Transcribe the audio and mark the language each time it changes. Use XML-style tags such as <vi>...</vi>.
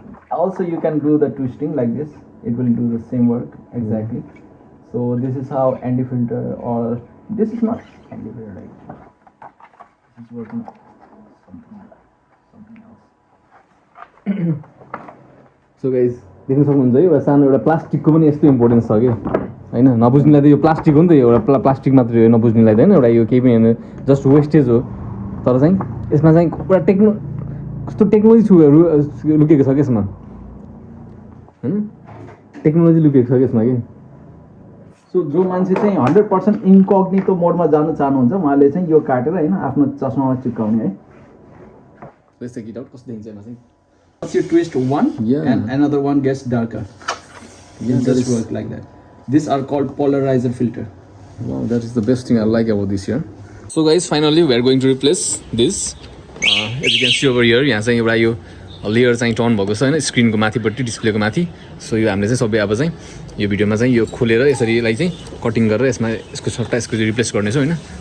<en>Also, you can do the twisting like this. It will do the same work exactly. So this is how anti-filter, or this is not anti-filter like. It's working something else.</en> <ne>So guys, देख्न सक्नुहुन्छ है एउटा सानो एउटा प्लास्टिकको पनि यस्तो importance छ कि होइन नबुझ्नेलाई त यो प्लास्टिक हो नि त एउटा प्लास्टिक मात्रै हो नबुझ्नेलाई त होइन एउटा यो केही पनि होइन जस्ट वेस्टेज हो तर चाहिँ यसमा चाहिँ एउटा कस्तो टेक्नोलोजी लुकेको छ कि यसमा होइन टेक्नोलोजी लुकेको छ कि यसमा कि सो जो मान्छे चाहिँ 100% इन्कग्निटो मोडमा जान चाहनुहुन्छ उहाँले चाहिँ यो काटेर होइन आफ्नो चस्मामा चिप्काउने है त्यस्तै गिट आउट कस्तो देखिन्छ यसमा चाहिँ</ne> <en>Once you twist one, Yeah. and another one gets darker. Yeah, It that just is- work like that. These are called polarizer filter. Wow, that is the best thing I like about this here. So guys, finally we are going to replace this. As you can see over here,</en> <ne>यहाँ चाहिँ एउटा यो layer चाहिँ turn भएको छ हैन स्क्रिनको माथिपट्टि डिस्प्लेको माथि. सो यो हामीले चाहिँ सबै अब चाहिँ यो भिडियोमा चाहिँ यो खोलेर यसरी यसलाई चाहिँ कटिङ गरेर यसमा यसको सट्टा यसको रिप्लेस गर्नेछौँ हैन.</ne>